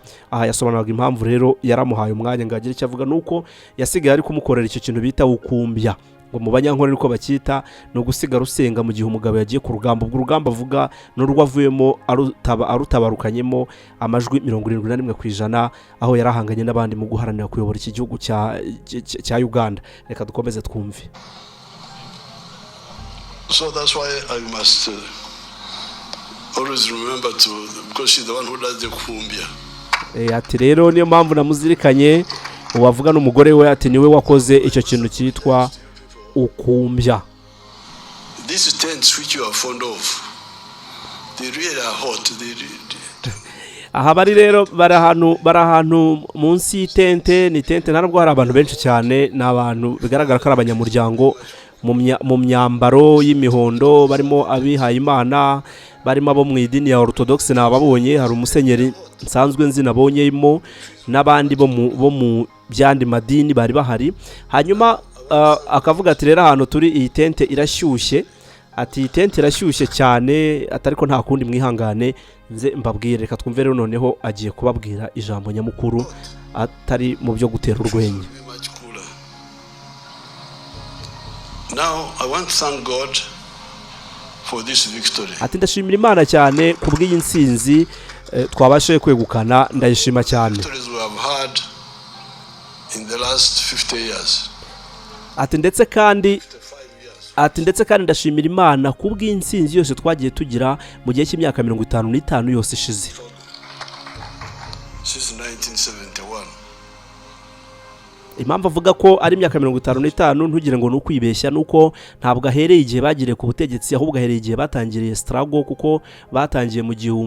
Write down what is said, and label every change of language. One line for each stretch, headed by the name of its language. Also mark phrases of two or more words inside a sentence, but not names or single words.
Kinyarwanda: Aha yasobanuraga impamvu rero yaramuhaye umwanya ngagira icyo avuga, nuko yasigaye ari kumukorera icyo kintu bita ukumbya, ngo mu banyankore niko bakita, no gusigara usenga mu gihe umugabo yagiye ku rugamba. Ubwo urugamba avuga n'urwo avuyemo arutabarukanyemo amajwi 71%, aho yarahanganye n'abandi mu guharanira kuyobora iki gihugu cya Uganda. Reka dukomeze twumve.
English: So that's why I must always remember because she's the one who does the kumbia.
Kinyarwanda: Ati rero niyo mpamvu namuzirikanye uwavuga n'umugore we, ati niwe wakoze icyo kintu cyitwa ukumbya.
English: These tents which you are fond of, they really are hot.
Kinyarwanda: Aha bari rero bari ahantu munsi y'itente. Ni tente ntabwo hari abantu benshi cyane, n'abantu bigaragara ko ari abanyamuryango mu myambaro y'imihondo, barimo abihaye Imana, barimo abo mu idini ya Orthodox nababonye. Hari umusenyeri nsanzwe nzi nabonyemo, n'abandi bo mu byandi madini bari bahari. Hanyuma akavuga ati rero ahantu turi iyi tente irashyushye. Ati iyi tente irashyushye cyane, atariko nta kundi mwihangane nze mbabwire. Reka twumve rero noneho agiye kubabwira ijambo nyamukuru atari mu byo gutera urwenya.
English: Now I want to thank God for this victory.
Kinyarwanda: Ati ndashimira Imana cyane kubw'iyi nsinzi twabashe kwegukana, ndayishima cyane.
English: In the last 50 years.
Kinyarwanda: Ati ndetse kandi ati ndetse kandi ndashimira Imana kubw'intsinzi yose twagiye tugira mu gihe cy'imyaka 55 yose ishize
English: since 1971.
Kinyarwanda: Impamvu avuga ko ari imyaka 55 ntugire ngo nukwibeshya nuko ntabwo ahereye igihe bagiriye ku butegetsi ahubwo ahereye igihe batangiriye struggle kuko batangiye mu